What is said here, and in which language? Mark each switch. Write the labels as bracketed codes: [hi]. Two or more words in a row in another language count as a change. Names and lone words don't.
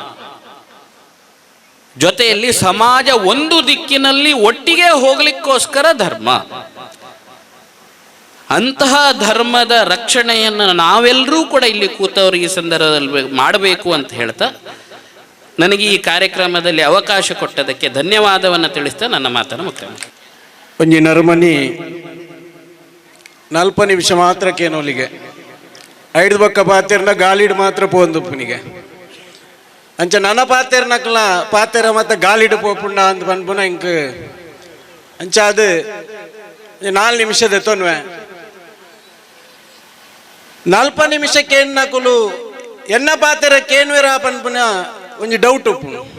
[kn] ಜೊತೆಯಲ್ಲಿ ಸಮಾಜ ಒಂದು ದಿಕ್ಕಿನಲ್ಲಿ ಒಟ್ಟಿಗೆ ಹೋಗ್ಲಿಕ್ಕೋಸ್ಕರ ಧರ್ಮ. ಅಂತಹ ಧರ್ಮದ ರಕ್ಷಣೆಯನ್ನು ನಾವೆಲ್ಲರೂ ಕೂಡ ಇಲ್ಲಿ ಕೂತವರು ಈ ಸಂದರ್ಭದಲ್ಲಿ ಮಾಡಬೇಕು ಅಂತ ಹೇಳ್ತಾ, ನನಗೆ ಈ ಕಾರ್ಯಕ್ರಮದಲ್ಲಿ ಅವಕಾಶ ಕೊಟ್ಟದಕ್ಕೆ ಧನ್ಯವಾದವನ್ನು ತಿಳಿಸ್ತಾ ನನ್ನ ಮಾತನ್ನು ಮುಕ್ತಾಯ. [tcy] ಒಂಜಿ ನರ್ಮನಿ 40 ನಿಮಿಷ ಮಾತ್ರ ಕೇನೋಲಿಗೆ 5 ಬಕ್ಕ ಪಾತೆರ್ನ ಗಾಲಿಡ್ ಮಾತ್ರ ಪೋಂದುಪ್ಪನಿಗೆ ಅಂಚ ನನ್ನ ಪಾತೆರ್ನಕ್ಲ ಪಾತೆರ ಮತ್ತೆ ಗಾಲಿಡ್ ಪೋಪುಂಡ ಅಂತ ಪನ್ಪುನ ಇಂಕ್ ಅಂಚ ಅದು 4 ನಿಮಿಷದ ತೊನ್ವೆ 40 ನಿಮಿಷಕ್ಕೆ ಎನ್ನಕುಲು ಎನ್ನ ಪಾತೆರ ಕೇನ್ವೆರ ಪನ್ಪುನ ಒಂಜಿ ಡೌಟ್ ಉಪ್ಪುನು.